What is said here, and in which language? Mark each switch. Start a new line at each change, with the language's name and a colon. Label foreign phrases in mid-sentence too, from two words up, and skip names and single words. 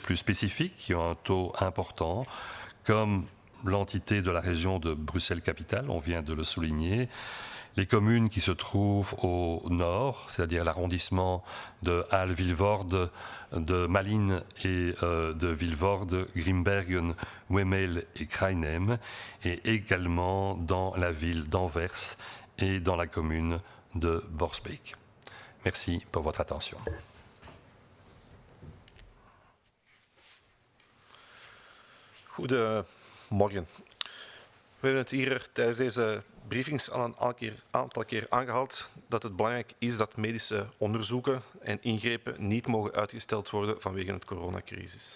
French: plus spécifiques qui ont un taux important, comme l'entité de la région de Bruxelles-Capitale, on vient de le souligner, les communes qui se trouvent au nord, c'est-à-dire l'arrondissement de Halle-Vilvoorde, de Malines et de Vilvoorde, Grimbergen, Wemmel et Krainem, et également dans la ville d'Anvers et dans la commune de Borsbeek. Merci pour votre attention.
Dutch: Goedemorgen. We hebben het hier tijdens deze briefings al een aantal keer aangehaald dat het belangrijk is dat medische onderzoeken en ingrepen niet mogen uitgesteld worden vanwege het coronacrisis.